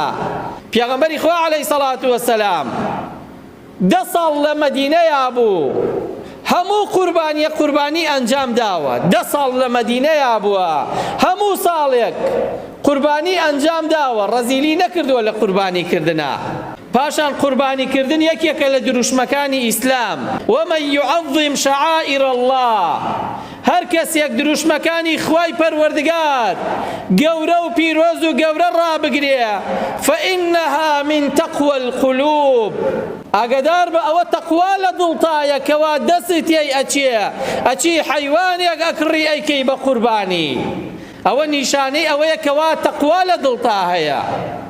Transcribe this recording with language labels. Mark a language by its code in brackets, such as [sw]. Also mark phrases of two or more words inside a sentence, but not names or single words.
[ckb] پیغمبری خوا [ar] عەلەیهی سەڵات وەسەلام [ckb] 10 ساڵ لە مەدینەیە بوو، هەموو قوربانی ئەنجام داوە. 10 ساڵ لە مەدینەیە بووە، هەموو ساڵێک قوربانی ئەنجام داوە، ڕەزیلی نەکردووە لە قوربانیکردنە. پاشان قوربانیکردن یەکێکە لە دروشمەکانی ئیسلام. [ar] ومن يعظم شعائر الله، [ckb] هەر کەسێک دروشمەکانی خوای پەروەردگار گەورە و پیرۆز و گەورە ڕابگرێ [ar] فإنها من تقوى القلوب. [ckb] ئاگادار بە ئەوە تەقوا لە دڵتایە کەوا دەست تێی ئەچی حەیوانێک ئەکڕی ئەیکەی بە قوربانی. ئەوە نیشانەی ئەوەیە کەوا تەقوا لە دڵتا هەیە.